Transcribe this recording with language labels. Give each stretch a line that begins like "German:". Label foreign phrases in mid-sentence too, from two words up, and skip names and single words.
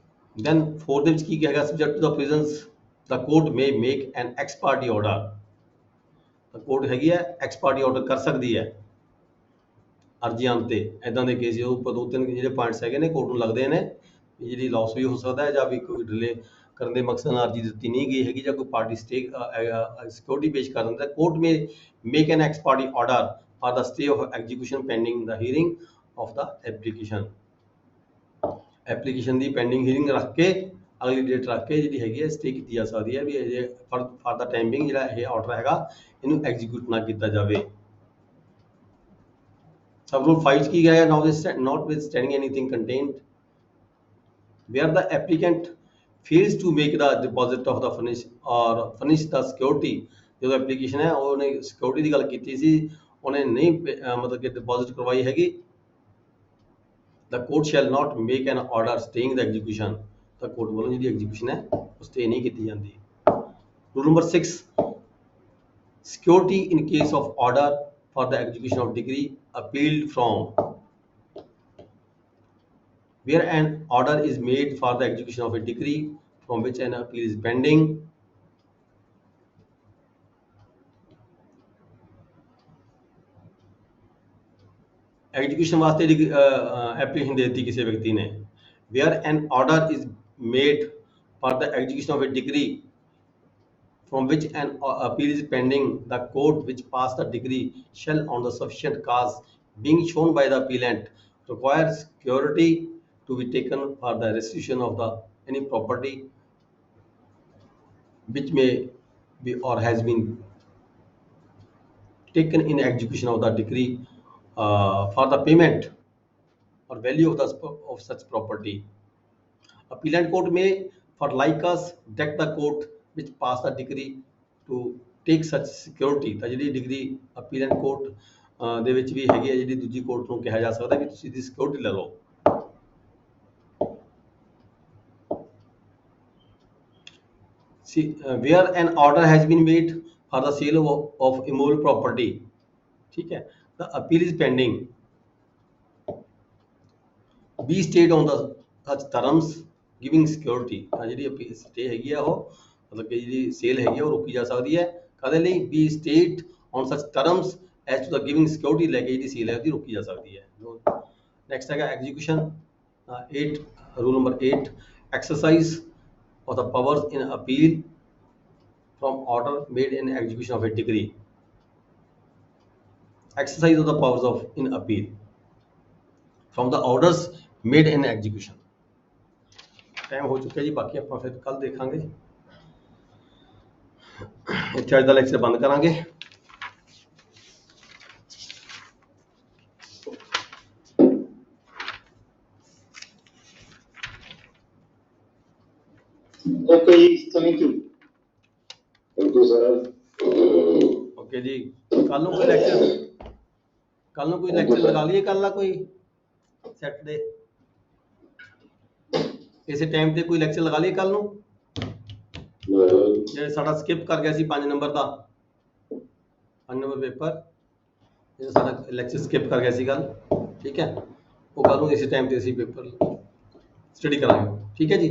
Punjabi: then 4 ਦੇ ਵਿੱਚ ਕੀ ਕਹੇਗਾ,
English: subject to the provisions the court may make an ex parte order,
Punjabi: ਤਾਂ ਕੋਰਟ ਹੈਗੀ ਹੈ
English: ex parte order
Punjabi: ਕਰ ਸਕਦੀ ਹੈ ਅਰਜ਼ੀ ਆਉਣ ਤੇ। ਇਦਾਂ ਦੇ ਕੇਸ ਉਹ ਦੋ ਤਿੰਨ ਜਿਹੜੇ ਪੁਆਇੰਟਸ ਹੈਗੇ ਨੇ ਕੋਰਟ ਨੂੰ ਲੱਗਦੇ ਨੇ ਵੀ ਜਿਹੜੀ ਲਾਸ ਵੀ ਹੋ ਸਕਦਾ ਹੈ, ਜਾਂ ਵੀ ਕੋਈ ਡਿਲੇ ਕਰਨ ਦੇ ਮਕਸਦ ਨਾਲ ਅਰਜ਼ੀ ਦਿੱਤੀ ਨਹੀਂ ਗਈ ਹੈਗੀ, ਜਾਂ ਕੋਈ ਪਾਰਟੀ ਸਟੇ ਸਿਕਿਉਰਿਟੀ ਪੇਸ਼ ਕਰ ਦਿੰਦਾ,
English: court may make an ex parte order for the stay of execution pending the hearing of the application
Punjabi: ਦੀ
English: pending hearing
Punjabi: ਰੱਖ ਕੇ ਅਗਲੀ ਡੇਟ ਰੱਖ ਕੇ ਜਿਹੜੀ ਹੈਗੀ ਹੈ ਸਟੇ ਕੀਤੀ ਜਾ ਸਕਦੀ ਹੈ, ਵੀ ਇਹ
English: for the timing
Punjabi: ਜਿਹੜਾ ਇਹ ਆਰਡਰ ਹੈਗਾ ਇਹਨੂੰ ਐਗਜ਼ੀਕਿਊਟ ਨਾ ਕੀਤਾ ਜਾਵੇ।
English: sub rule
Punjabi: 5 ਕੀ ਹੈ,
English: notwithstanding anything contained where the applicant fails to make the deposit of the furnish the security,
Punjabi: ਜਦੋਂ ਐਪਲੀਕੇਸ਼ਨ ਹੈ ਉਹਨੇ ਸਿਕਿਉਰਿਟੀ ਦੀ ਗੱਲ ਕੀਤੀ ਸੀ, ਉਹਨੇ ਨਹੀਂ ਮਤਲਬ ਕਿ ਡਿਪੋਜ਼ਿਟ ਕਰਵਾਈ ਹੈਗੀ,
English: the court shall not make an order staying the execution,
Punjabi: ਤਾਂ ਕੋਰਟ ਵੱਲੋਂ ਜਿਹੜੀ ਐਗਜ਼ੀਕਿਊਸ਼ਨ ਹੈ ਉਹ ਸਟੇ ਨਹੀਂ ਕੀਤੀ ਜਾਂਦੀ।
English: rule number 6 security in case of order for the execution of decree appealed from, where an order is made for the execution of a decree from which an appeal is pending,
Hindi: एग्जीक्यूशन वास्ते एप्लीकेशन दे दी किसी व्यक्ति ने,
English: where an order is made for the execution of a decree from which an appeal is pending, the court which passed the decree shall on the sufficient cause being shown by the appellant require security to be taken for the restitution of the any property which may be or has been taken in execution of the decree for the payment or value of such property. Appellant court may for like cause direct the court which passed the decree to take such security,
Punjabi: ਤਾਂ ਜਿਹੜੀ ਡਿਗਰੀ
English: appellant court
Punjabi: ਦੇ ਵਿੱਚ ਵੀ ਹੈਗੀ ਹੈ, ਜਿਹੜੀ ਦੂਜੀ ਕੋਰਟ ਨੂੰ ਕਿਹਾ ਜਾ ਸਕਦਾ ਵੀ ਤੁਸੀਂ ਇਹਦੀ ਸਿਕਿਉਰਿਟੀ ਲੈ ਲਓ।
English: See, where an order has been made for the sale of immovable property,
Hindi: ठीक है,
English: the appeal is pending, be stayed on the such terms giving security,
Punjabi: ਤਾਂ ਜਿਹੜੀ
English: appeal stay
Punjabi: ਹੈਗੀ ਆ ਉਹ ਮਤਲਬ ਕਿ ਜਿਹੜੀ ਸੇਲ ਹੈਗੀ ਆ ਉਹ ਰੋਕੀ ਜਾ ਸਕਦੀ ਹੈ, ਕਦੇ ਲਈ
English: be stayed on such terms as to the giving security,
Punjabi: ਲੈ ਕੇ ਜਿਹੜੀ ਸੇਲ ਹੈ ਉਹਦੀ ਰੋਕੀ ਜਾ ਸਕਦੀ ਹੈ। ਨੈਕਸਟ ਹੈਗਾ ਐਗਜ਼ੀਕਿਊਸ਼ਨ
English: 8, rule number 8 exercise of the powers in appeal from order made in execution of a decree, exercise of the powers of in appeal from the orders made in execution।
Hindi: टाइम हो चुका है जी, बाकी
Punjabi: ਆਪਾਂ ਫਿਰ ਕੱਲ ਦੇਖਾਂਗੇ। ਇੱਥੇ ਅੱਜ ਦਾ ਲੈਕਚਰ ਬੰਦ ਕਰਾਂਗੇ।
English: Okay, thank you. Thank you, sir.
Punjabi: ਓਕੇ ਜੀ, ਕੱਲ ਨੂੰ ਕੋਈ ਲੈਕਚਰ ਲਗਾ ਲਈਏ, ਕੱਲ ਨਾ ਕੋਈ ਸੈਟਰਡੇ ਇਸੇ ਟਾਈਮ ਤੇ ਕੋਈ ਲੈਕਚਰ ਲਗਾ ਲਈਏ ਕੱਲ ਨੂੰ, ਜਿਹੜਾ ਸਾਡਾ ਸਕਿਪ ਕਰ ਗਿਆ ਸੀ 5 ਨੰਬਰ ਦਾ 5 ਨੰਬਰ ਪੇਪਰ, ਜਿਹੜਾ ਸਾਡਾ ਲੈਕਚਰ ਸਕਿਪ ਕਰ ਗਿਆ ਸੀ ਕੱਲ, ਠੀਕ ਹੈ, ਉਹ ਕੱਲ ਨੂੰ ਇਸੇ ਟਾਈਮ ਤੇ ਅਸੀਂ ਪੇਪਰ ਸਟੱਡੀ ਕਰਾਂਗੇ, ਠੀਕ ਹੈ ਜੀ।